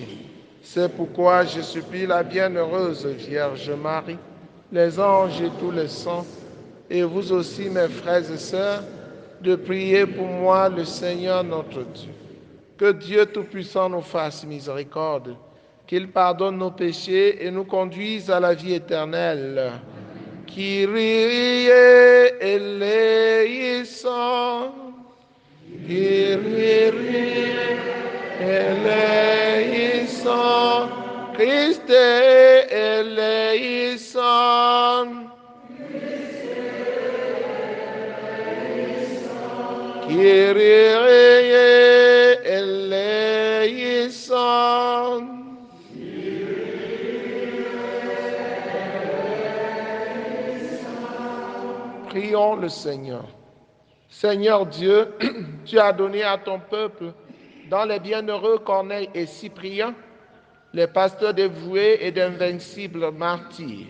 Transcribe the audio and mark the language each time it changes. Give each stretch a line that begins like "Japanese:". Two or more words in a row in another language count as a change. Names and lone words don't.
French: C'est pourquoi je supplie la bienheureuse Vierge Marie, les anges et tous les saints, et vous aussi, mes frères et sœurs, de prier pour moi le Seigneur notre Dieu. Que Dieu Tout-Puissant nous fasse miséricorde, qu'il pardonne nos péchés et nous conduise à la vie éternelle.
Greek: Κύριε ελέησον. Κύριε ελέησον. Χριστέ ελέησον. Κύριε ελέησον.
French: Prions le Seigneur. Seigneur Dieu, tu as donné à ton peuple, dans les bienheureux Corneille et Cyprien, les pasteurs dévoués et d'invincibles martyrs.